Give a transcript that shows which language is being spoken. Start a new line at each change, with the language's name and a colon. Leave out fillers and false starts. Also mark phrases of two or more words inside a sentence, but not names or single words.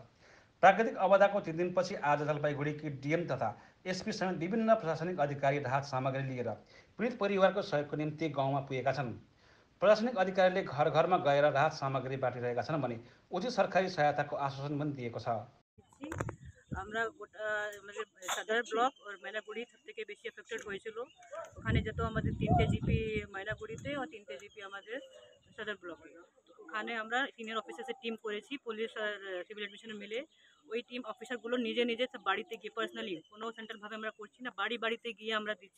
Nepali: प्राकृतिक आपदाको 3 दिनपछि आज जलपाइगुडीकी डिएम तथा एसपी समेत विभिन्न प्रशासनिक अधिकारी राहत सामग्री लिएर पीडित परिवारको सहयोगको निम्ति गाउँमा पुगेका छन्। प्रशासनिक अधिकारीले घर घरमा गएर राहत सामग्री बाँडिरहेका छन् भने उचित सरकारी सहायताको आश्वासन पनि दिएको छ।
Bangla: আমরা সদর ব্লক और मैनागुड़ी সবথেকে বেশি এফেক্টেড হয়েছিল। ওখানে যেত আমাদের 3টে জিপি मैनागुड़ीতে और 3টে জিপি আমাদের সদর ব্লকে। ওখানে আমরা সিনিয়র অফিসার্সের টিম করেছি, পুলিশ আর সিভিল অ্যাডমিশন মিলে। ওই টিম অফিসারগুলো নিজে নিজে সব বাড়িতে গিয়ে পার্সোনালি, কোনো সেন্ট্রালভাবে আমরা করছি না, বাড়িতে গিয়ে আমরা দিচ্ছি।